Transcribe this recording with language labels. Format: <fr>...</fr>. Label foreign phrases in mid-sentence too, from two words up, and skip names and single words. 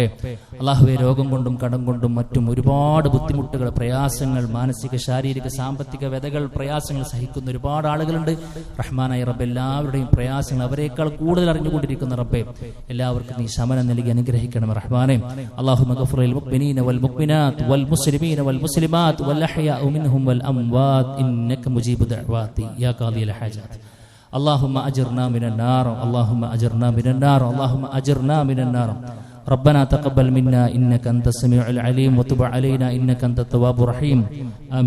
<ml>അല്ലാഹുവേ, രോഗം കൊണ്ടും കടം കൊണ്ടും മറ്റും ഒരുപാട് ബുദ്ധിമുട്ടുകൾ, പ്രയാസങ്ങൾ, മാനസിക ശാരീരിക സാമ്പത്തിക വ്യതകൾ, പ്രയാസങ്ങൾ സഹിക്കുന്ന ഒരുപാട് ആളുകളുണ്ട്. റഹ്മാനായ റബ്ബേ, എല്ലാവരുടെയും പ്രയാസങ്ങൾ അവരെക്കാൾ കൂടുതൽ അറിഞ്ഞുകൊണ്ടിരിക്കുന്ന റബ്ബേ, എല്ലാവർക്കും നീ ശമനം നൽകി അനുഗ്രഹിക്കണമേ റഹ്മാനെ.</ml> <ar>اللهم اغفر للمؤمنين والمؤمنات والمسلمين والمسلمات وال الأحياء منهم والأموات إنك مجيب دعوات يا قاضي الحاجات. اللهم أجرنا من النار، اللهم أجرنا من النار، اللهم أجرنا من النار. ربنا تقبل منا إنك أنت السميع العليم وتب علينا إنك أنت التواب الرحيم.</ar>